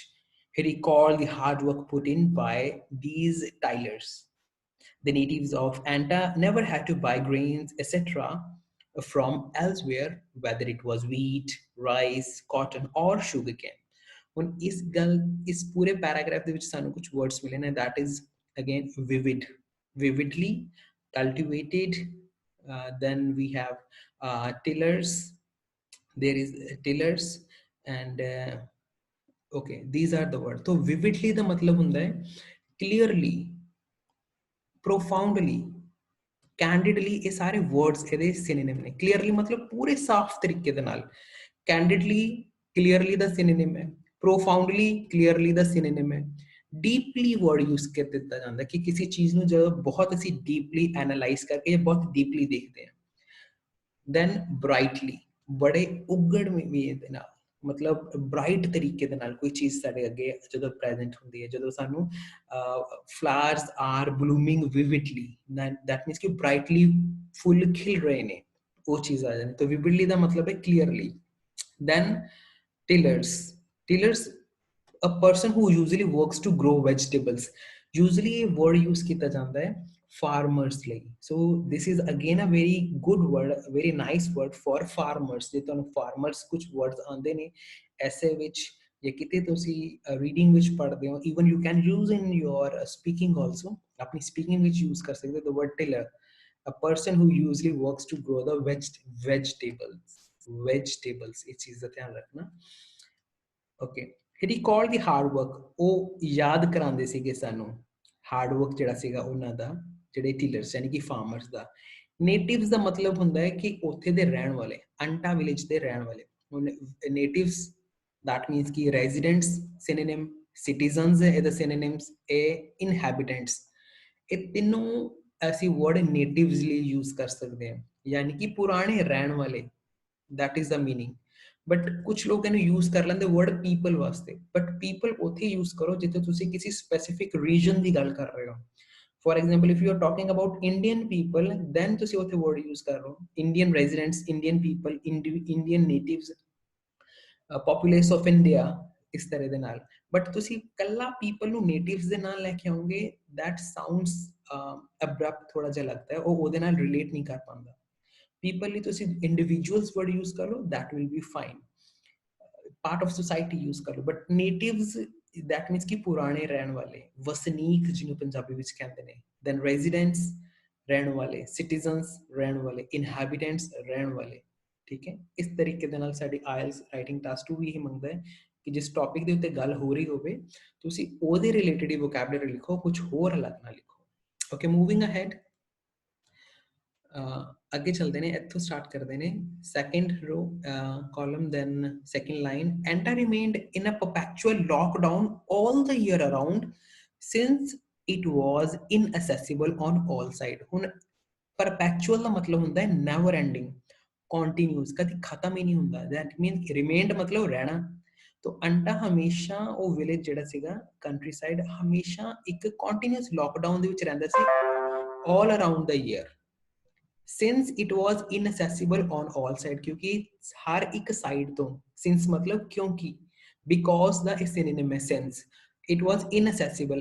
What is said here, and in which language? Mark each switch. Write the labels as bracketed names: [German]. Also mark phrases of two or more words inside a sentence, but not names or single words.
[English] He recalled the hard work put in by these tillers. The natives of Anta never had to buy grains, etc., from elsewhere, whether it was wheat, rice, cotton, or sugarcane. [Punjabi] ਹੁਣ ਇਸ ਪੂਰੇ ਪੈਰਾਗ੍ਰਾਫ ਦੇ ਵਿੱਚ ਸਾਨੂੰ ਕੁਝ ਵਰਡਸ ਮਿਲੇ ਨੇ, [English] that is again vivid, vividly, cultivated, then we have tillers, there is tillers, and okay, these are the words। [Punjabi] तो vividly ਦਾ ਮਤਲਬ ਹੁੰਦਾ ਹੈ [English] clearly, profoundly, candidly, [Punjabi] ਇਹ ਸਾਰੇ words ਇਹਦੇ synonym ਨੇ। clearly ਮਤਲਬ ਪੂਰੇ ਸਾਫ਼ ਤਰੀਕੇ ਦੇ ਨਾਲ, [English] candidly clearly [Punjabi] ਦਾ synonym ਹੈ, [English] profoundly clearly [Punjabi] ਦਾ synonym ਹੈ, [English] deeply word use [Punjabi] ਕਰ ਦਿੱਤਾ ਜਾਂਦਾ ਕਿ ਕਿਸੇ ਚੀਜ਼ ਨੂੰ ਜਦੋਂ ਬਹੁਤ ਅਸੀਂ [English] deeply analyze [Punjabi] ਕਰਕੇ ਜਾਂ ਬਹੁਤ deeply ਦੇਖਦੇ ਹਾਂ। [English] then brightly, [Punjabi] ਬੜੇ ਉਗੜ ਵੀ ਦੇ ਨਾਲ, ਮਤਲਬ ਬ੍ਰਾਈਟ ਤਰੀਕੇ ਦੇ ਨਾਲ ਕੋਈ ਚੀਜ਼ ਸਾਡੇ ਅੱਗੇ ਜਦੋਂ ਪ੍ਰੈਜ਼ੈਂਟ ਹੁੰਦੀ ਹੈ, ਜਦੋਂ ਸਾਨੂੰ [English] flowers are blooming vividly, that means [Punjabi] ਕਿ brightly ਫੁੱਲ ਖਿਲ ਰਹੇ ਨੇ, ਉਹ ਚੀਜ਼ ਆ ਜਾਂਦੀ। ਤਾਂ vividly ਦਾ ਮਤਲਬ ਹੈ clearly। [English] then tillers, tillers, a person who usually works to grow vegetables, usually [Punjabi] ਇਹ word use ਕੀਤਾ ਜਾਂਦਾ ਹੈ farmers ਲਈ। [English] so this is again a very good word, a very nice word for farmers। [Punjabi] ਜੇ ਤੁਹਾਨੂੰ farmers ਕੁਝ words ਆਉਂਦੇ ਨੇ ਐਸੇ ਵਿੱਚ ਜਾਂ ਕਿਤੇ ਤੁਸੀਂ ਰੀਡਿੰਗ ਵਿੱਚ ਪੜ੍ਹਦੇ ਹੋ, [English] even you can use in your speaking also, [Punjabi] ਆਪਣੀ speaking ਵਿੱਚ use ਕਰ ਸਕਦੇ ਹੋ [English] the word tiller, a person who usually works to grow the vegetables, [Punjabi] ਇਸ ਚੀਜ਼ ਦਾ ਧਿਆਨ ਰੱਖਣਾ। [English] okay, he recalled the hard work, [Punjabi] ਉਹ ਯਾਦ ਕਰਾਉਂਦੇ ਸੀਗੇ ਸਾਨੂੰ [English] hard work [Punjabi] ਜਿਹੜਾ ਸੀਗਾ ਉਹਨਾਂ ਦਾ, ਜਿਹੜੇ ਟਿਲਰਸ ਯਾਨੀ ਕਿ ਫਾਰਮਰਸ ਦਾ। ਨੇਟਿਵਸ ਦਾ ਮਤਲਬ ਹੁੰਦਾ ਹੈ ਕਿ ਉੱਥੇ ਦੇ ਰਹਿਣ ਵਾਲੇ, ਅੰਟਾ ਵਿਲੇਜ ਦੇ ਰਹਿਣ ਵਾਲੇ। ਨੇਟਿਵਸ that means ਕਿ [English] residents synonym, citizens [Punjabi] ਹੈ ਇਹਦਾ synonyms, ਇਹ inhabitants, ਇਹ ਤਿੰਨੋਂ ਅਸੀਂ [English] word natives [Punjabi] ਲਈ use ਕਰ ਸਕਦੇ ਹਾਂ, ਯਾਨੀ ਕਿ ਪੁਰਾਣੇ ਰਹਿਣ ਵਾਲੇ, that is the meaning। ਬਟ ਕੁਝ ਲੋਕ ਇਹਨੂੰ ਯੂਜ਼ ਕਰ ਲੈਂਦੇ [English] word people [Punjabi] ਵਾਸਤੇ, ਬਟ ਪੀਪਲ ਉੱਥੇ ਯੂਜ਼ ਕਰੋ ਜਿੱਥੇ ਤੁਸੀਂ ਕਿਸੇ [English] specific region [Punjabi] ਦੀ ਗੱਲ ਕਰ ਰਹੇ ਹੋ। [English] for example if you are talking about Indian people, then [Punjabi] ਤੁਸੀਂ ਉੱਥੇ word use ਕਰ ਰਹੇ ਹੋ [English] Indian residents, Indian people, Indian natives, populace of India, [Punjabi] ਇਸ ਤਰ੍ਹਾਂ ਦੇ ਨਾਲ। ਬਟ ਤੁਸੀਂ ਕੱਲਾ people ਨੂੰ natives ਦੇ ਨਾਲ ਲੈ ਕੇ ਆਉਂਗੇ, [English] that sounds abrupt [Punjabi] ਥੋੜਾ ਜਿਹਾ ਲੱਗਦਾ ਹੈ, ਉਹ ਉਹਦੇ ਨਾਲ ਰਿਲੇਟ ਨਹੀਂ ਕਰ ਪਾਉਂਦਾ। people ਲਈ ਤੁਸੀਂ [English] individuals word use [Punjabi] ਕਰ ਲਓ, [English] that will be fine, part of society use [Punjabi] ਕਰ ਲਓ। [English] but natives, that means [Punjabi] ਕਿ ਪੁਰਾਣੇ ਰਹਿਣ ਵਾਲੇ, ਵਸਨੀਕ ਜਿਹਨੂੰ ਪੰਜਾਬੀ ਵਿੱਚ ਕਹਿੰਦੇ ਨੇ। then residents ਰਹਿਣ ਵਾਲੇ, citizens ਰਹਿਣ ਵਾਲੇ, inhabitants ਰਹਿਣ ਵਾਲੇ। ਠੀਕ ਹੈ, ਇਸ ਤਰੀਕੇ ਦੇ ਨਾਲ ਸਾਡੀ IELTS [English] writing test [Punjabi] 2 ਵੀ ਇਹ ਮੰਗਦਾ ਹੈ ਕਿ ਜਿਸ ਟੌਪਿਕ ਦੇ ਉੱਤੇ ਗੱਲ ਹੋ ਰਹੀ ਹੋਵੇ ਤੁਸੀਂ ਉਹਦੇ ਰਿਲੇਟਡ ਹੀ ਵੋਕੈਬਲਰੀ ਲਿਖੋ, ਕੁਝ ਹੋਰ ਅਲੱਗ ਨਾ ਲਿਖੋ। [English] okay, moving ahead, [Punjabi] ਅੱਗੇ ਚਲਦੇ ਨੇ, ਇੱਥੋਂ ਸਟਾਰਟ ਕਰਦੇ ਨੇ [English] second row column, then second line. Anta remained in a perpetual lockdown all the year around since it was inaccessible on all sides। [Punjabi] ਹੁਣ परपैचुअल ਦਾ ਮਤਲਬ ਹੁੰਦਾ ਹੈ [English] never ending, continuous, [Punjabi] ਕਦੀ ਖਤਮ ਹੀ ਨਹੀਂ ਹੁੰਦਾ। [English] that mean remained [Punjabi] ਮਤਲਬ ਰਹਿਣਾ। ਤੋ ਅੰਟਾ ਹਮੇਸ਼ਾ ਉਹ ਵਿਲੇਜ ਜਿਹੜਾ ਸੀਗਾ [English] country side [Punjabi] ਹਮੇਸ਼ਾ ਇੱਕ [English] continuous lockdown [Punjabi] ਦੇ ਵਿੱਚ ਰਹਿੰਦਾ ਸੀ [English] all around the year, since it was inaccessible on all side, [Hindi] क्योंकि हर एक साइड तो since मतलब क्योंकि, [English] because the synonym है since, it was inaccessible।